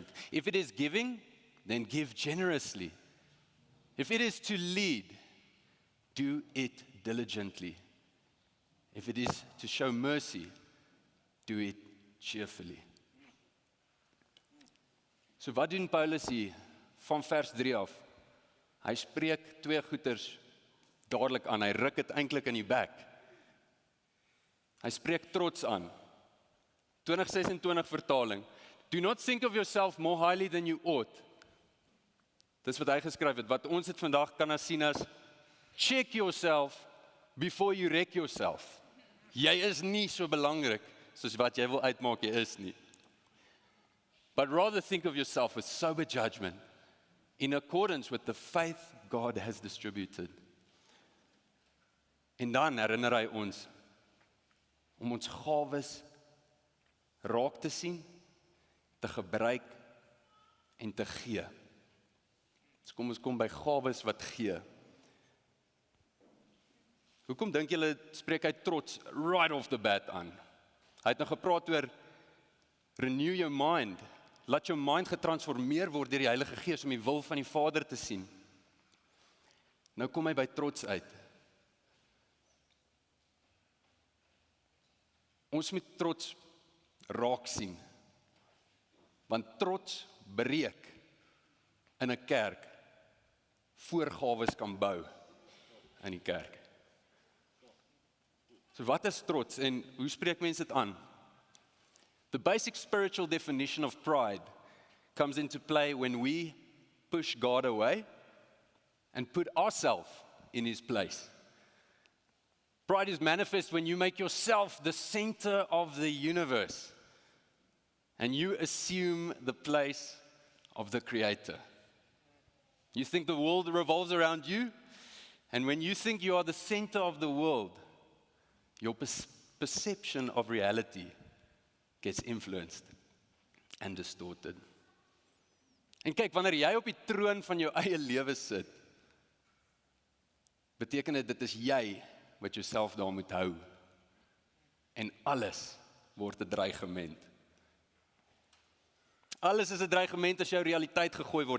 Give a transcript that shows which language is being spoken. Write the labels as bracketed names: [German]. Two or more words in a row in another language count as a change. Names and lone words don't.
[English] If it is giving, then give generously. If it is to lead, do it diligently. If it is to show mercy, do it cheerfully. [Afrikaans] So wat doen Paulus hier van vers 3 af? Hy spreek twee goeters dadelik aan. Hy ruk dit eintlik in die bek. Hy spreek trots aan. 2026 vertaling. [English] Do not think of yourself more highly than you ought. [Afrikaans] Dis wat hy geskryf het. Wat ons het vandag kan sien as [English] check yourself before you wreck yourself. [Afrikaans] Jy is nie so belangrik soos wat jy wil uitmaak jy is nie. [English] But rather think of yourself with sober judgment, in accordance with the faith God has distributed. [Afrikaans] En dan herinner hy ons om ons gawes raak te sien, te gebruik en te gee. So kom ons kom by gawes wat gee. Hoekom dink julle spreek hy trots [English] right off the bat [Afrikaans] aan? Hy het nou gepraat oor [English] renew your mind. [Afrikaans] Laat jou mind getransformeer word deur die Heilige Gees om die wil van die Vader te sien. Nou kom hy by trots uit. Ons moet trots raak sien. Want trots breek in 'n kerk voor gawes kan bou in die kerk. So wat is trots en hoe spreek mense dit aan? [English] The basic spiritual definition of pride comes into play when we push God away and put ourselves in His place. Pride is manifest when you make yourself the center of the universe and you assume the place of the Creator. You think the world revolves around you, and when you think you are the center of the world, your perception of reality gets influenced and distorted. [Afrikaans] En kyk, wanneer jy op die troon van jou eie lewe sit, beteken dit is jy wat jouself daar moet hou. En alles word 'n dreigement. Alles is 'n dreigement as jou realiteit gegooi word.